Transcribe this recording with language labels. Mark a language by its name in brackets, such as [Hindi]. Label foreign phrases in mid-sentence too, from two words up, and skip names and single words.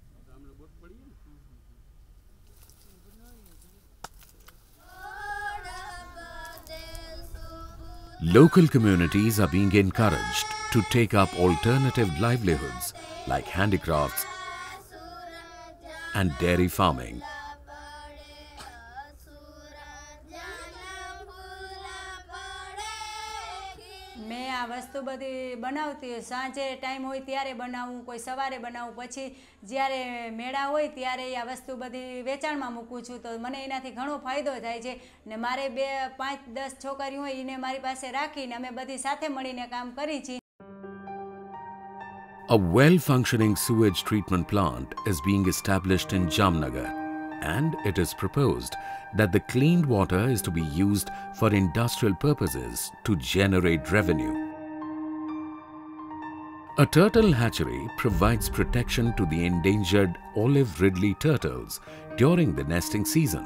[English] Local communities are being encouraged to take up alternative livelihoods like handicrafts and dairy farming. [Gujarati] મૈં આ વસ્તુ બધી બનાવતી સાંજે ટાઇમ હોય ત્યારે બનાવું કોઈ સવારે બનાવું પછી જ્યારે મેળા હોય ત્યારે આ વસ્તુ બધી વેચાણમાં મૂકું છું તો મને એનાથી ઘણો ફાયદો થાય છે ને મારે 2 5 10 છોકરીઓ હોય ઈને મારી પાસે રાખીને અમે બધી સાથે મળીને કામ કરી છી. [English] A well-functioning sewage treatment plant is being established in Jamnagar, and it is proposed that the cleaned water is to be used for industrial purposes to generate revenue. A turtle hatchery provides protection to the endangered olive ridley turtles during the nesting season.